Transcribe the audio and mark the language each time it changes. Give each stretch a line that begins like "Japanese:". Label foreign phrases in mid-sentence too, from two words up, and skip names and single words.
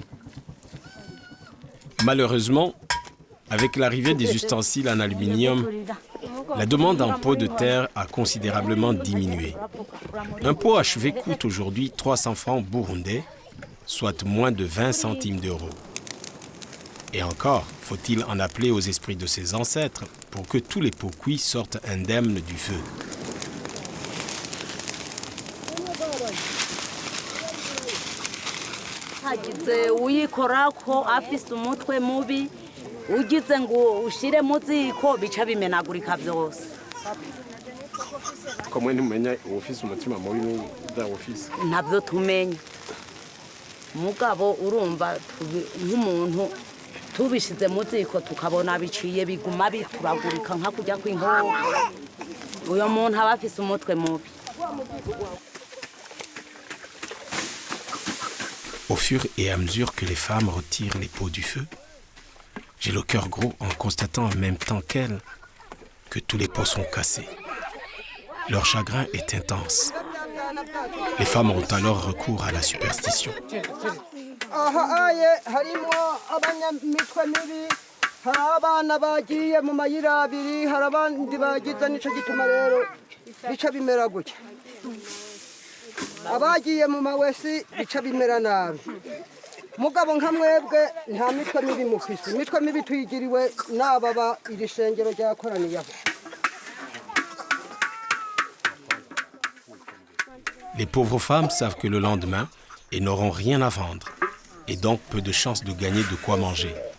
French: Malheureusement, avec l'arrivée des ustensiles en aluminium, la demande en pots de terre a considérablement diminué. Un pot achevé coûte aujourd'hui 300 francs burundais, soit moins de 20 centimes d'euros. Et encore, faut-il en appeler aux esprits de ses ancêtres pour que tous les pots cuits sortent indemnes du feu.
Rundi: hagize uyikorako afise umutwe mubi ugize ngo ushire mu ziko bica bimenagurika byose. Komwe ntumenya ufise umutima mubi n'udawufise? Ntabyo tumenya. Mugabo urumva nk'umuntu tubishize mu ziko tukabona biciye biguma bituragurika nka kujya kw'inkoko. Uyo muntu aba afise umutwe mubi.
French: Au fur et à mesure que les femmes retirent les pots du feu, j'ai le cœur gros en constatant en même temps qu'elles que tous les pots sont cassés. Leur chagrin est intense. Les femmes ont alors recours à la superstition.
Rundi: abagiye mu mawesi bica bimera nabi mugabo nka mwebwe nta mitwe mibi mufise imitwe mibi tuyigiriwe n'ababa iri shengero ryakoraniyeho.
French: Les pauvres femmes savent que le lendemain, elles n'auront rien à vendre et donc peu de chances de gagner de quoi manger.